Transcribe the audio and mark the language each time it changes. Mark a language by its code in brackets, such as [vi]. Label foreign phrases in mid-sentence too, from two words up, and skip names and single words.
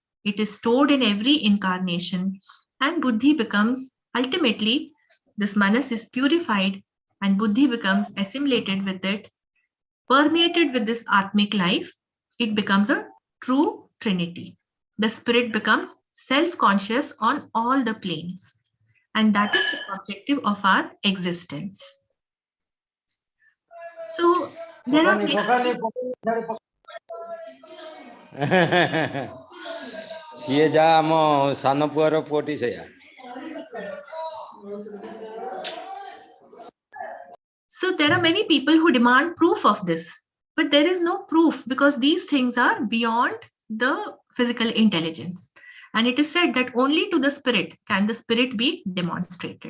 [en] It is stored in every incarnation, and Buddhi becomes, ultimately, this Manas is purified and Buddhi becomes assimilated with it, permeated with this Atmic life. It becomes a true trinity. The spirit becomes self-conscious on all the planes. And that is the objective of our existence. So there are [or] ସିଏ ଯାହା ଆମ ସାନ ପୁଅର ପୁଅଟି ସେଇଆ. [en] So there are many people who demand proof of this, but there is no proof because these things are beyond the physical intelligence. And it is said that only to the spirit can the spirit be demonstrated.